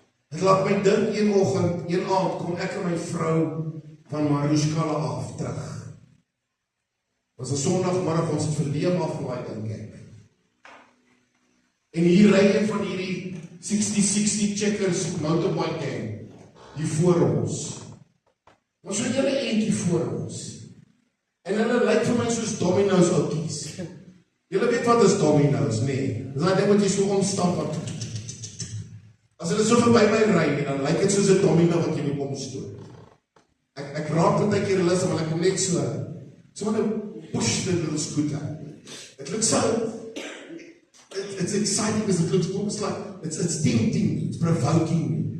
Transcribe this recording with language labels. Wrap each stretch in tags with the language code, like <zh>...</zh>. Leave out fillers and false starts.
<af>Dit laat my dink een aand kom ek en my vrou van Marushkala af terug. Was 'n Sondagmiddag, ons het verleem afgelaai dink ek. En hier ry een van hierdie 60 checkers motorbike gang hier voor ons. Maar so 'n hele eentjie voor ons. En hulle lyk vir my soos Domino's oudjies. Julle weet wat is Domino's, nee. Dis daai ding wat jy so omstamp wat. As hulle so verby my ry, dan lyk dit soos 'n domino wat jy moet omstoot. Ek raak baie keer lus, maar ek kom net so 'n</af> <en>push the little scooter. It looks so, it's exciting because it looks almost like, it's tempting, it's provoking me.</en>